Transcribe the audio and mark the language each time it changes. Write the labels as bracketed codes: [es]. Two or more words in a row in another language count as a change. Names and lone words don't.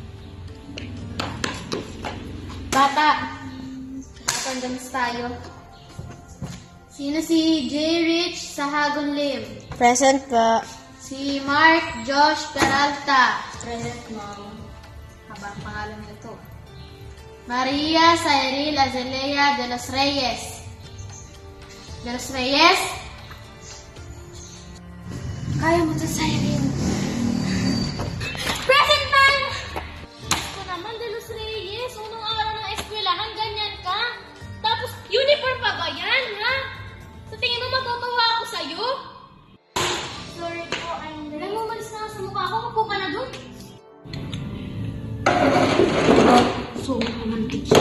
[tl] Bata, attendance tayo. Sino si J. Rich sa Hagon Lim? Present po. Si Mark Josh Peralta. Present, ma'am. Habang pangalan nito. Maria Cyril Azalea de los Reyes. De los Reyes? Kaya mo to, Cyril. Present, ma'am! Ito naman, de los Reyes. Unang araw ng eskwelahan, ganyan ka. Tapos, uniform pa ba yan, ha? Sa tingin mo, matutuwa ako sa'yo? [en] Sorry po, I'm [tl] Alam mo, umalis na nga sa mukha ko. Mapo ka na doon. [en] So romantic [tl] siya.